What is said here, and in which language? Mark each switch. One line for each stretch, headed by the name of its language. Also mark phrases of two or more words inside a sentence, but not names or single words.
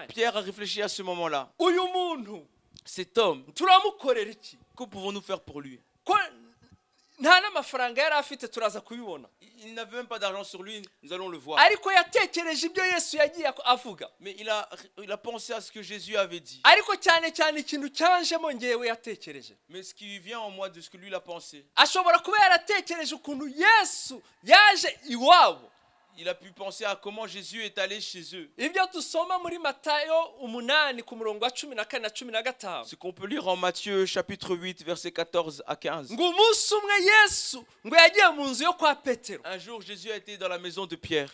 French: Pierre a réfléchi à ce moment-là.
Kinyarwanda: uyu muntu
French: Cet homme,
Kinyarwanda: turamukorera iki?
French: que pouvons-nous faire pour lui?
Kinyarwanda: Ko nta n'amafaranga yari afite turaza kubibona.
French: Il n'avait même pas d'argent sur lui, nous allons le voir.
Kinyarwanda: Ariko yatekereje ibyo Yesu yagiye avuga.
French: Mais il a pensé à ce que Jésus avait dit.
Kinyarwanda: Ariko cyane cyane ikintu cyanjemo ngewe yatekereje.
French: Mais ce qui vient en moi de ce que lui il a pensé.
Kinyarwanda: Ashobora kuba yaratekereje ukuntu Yesu yaje iwabo.
French: Il a pu penser à comment Jésus est allé chez eux. Ce qu'on peut lire en Matthieu chapitre 8 versets 14 à 15. Un jour Jésus a été dans la maison de Pierre.